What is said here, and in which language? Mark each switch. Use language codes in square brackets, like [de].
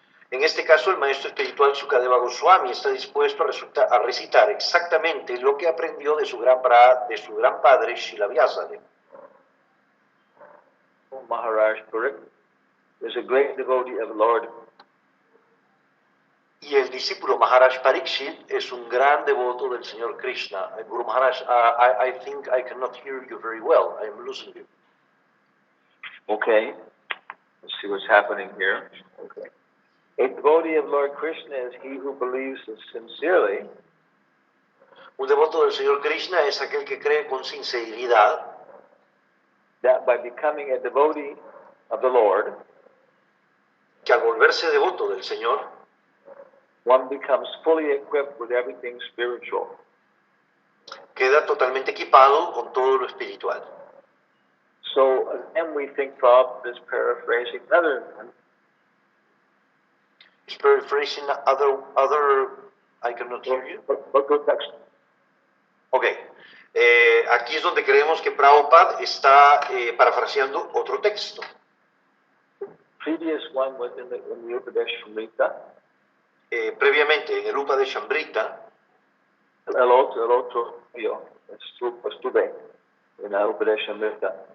[es] En este caso, el maestro espiritual Sukadeva Goswami está dispuesto a recitar exactamente lo que aprendió de su gran padre Srila Vyasadeva. [en] Maharaj Parik is a great devotee of the Lord. [es] Y el discípulo Maharaj Parikshit es un gran devoto del Señor Krishna. [en] Guru Maharaj, I think I cannot hear you very well. I am losing you. Okay, let's see what's happening here. Okay. A devotee of Lord Krishna is he who believes sincerely [es] Un devoto del Señor Krishna es aquel que cree con sinceridad [en] that by becoming a devotee of the Lord, [es] que al volverse devoto del Señor, [en] one becomes fully equipped with everything spiritual. [es] queda totalmente equipado con todo lo espiritual. [en] So again, we think Prabhupada is paraphrasing another. Is paraphrasing other, I cannot hear you. Book text. [es] Ok, aquí es donde creemos que Prabhupada está parafraseando otro texto. [en] Previous one was in the Upadesh Amrita. [es] Previamente en el Upadeshamrita, El otro tío, estuve en la Upadesh Amrita.